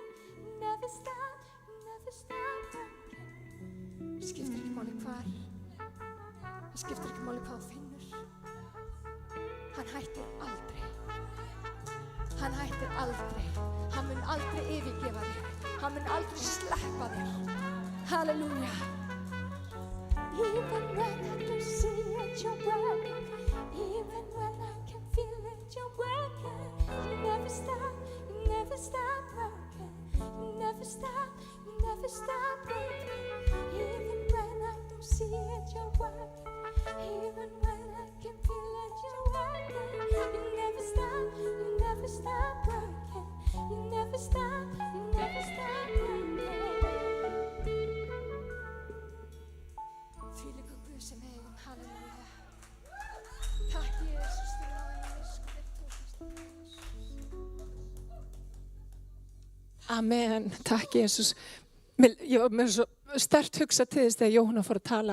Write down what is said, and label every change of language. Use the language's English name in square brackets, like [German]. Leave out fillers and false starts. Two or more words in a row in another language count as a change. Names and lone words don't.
[English] Never stop working. [Icelandic] Það skiptir ekki máli hvar. Það skiptir ekki máli hvað þú finnur. Hann hættir aldrei. Hann hættir aldrei. Hann mun aldrei yfirgefa þig. Hann mun aldrei sleppa þér. Halleluja. [English] Even when I don't see it, you're working. Even when I can't feel it, you're working. You never stop working. You never stop working. Even when I don't see it, you're working. Even when I can't feel it, you're working. You never stop working. You never stop working. [Icelandic] Þvílíkur Guð sem við eigum, halleluja. Takk Jesús fyrir náðina, elsku þér tókast. Amen, takk Jesús. Ég var með svo sterkt hugsa til þess þegar Jóhanna fór að tala.